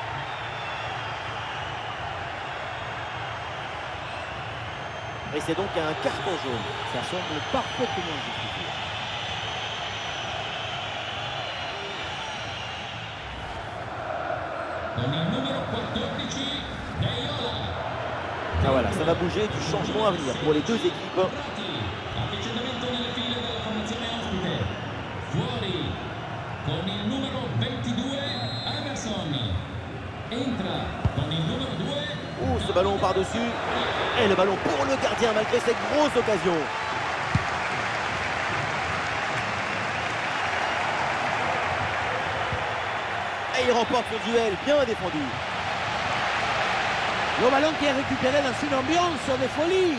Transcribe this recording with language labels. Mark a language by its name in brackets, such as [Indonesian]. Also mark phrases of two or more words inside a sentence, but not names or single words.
[French] Et c'est donc un carton jaune. Ça semble parfaitement justifié. Ah voilà, ça va bouger, du changement à venir pour les deux équipes. [Italian] Avvicinamento nelle file della formazione ospite. Fuori con il numero 22 Emerson. Entra con il numero 2. [French] Ouh, ce ballon par-dessus. Et le ballon pour le gardien malgré cette grosse occasion. Et il remporte ce duel, bien défendu. Le ballon qui est récupéré dans une ambiance de folie.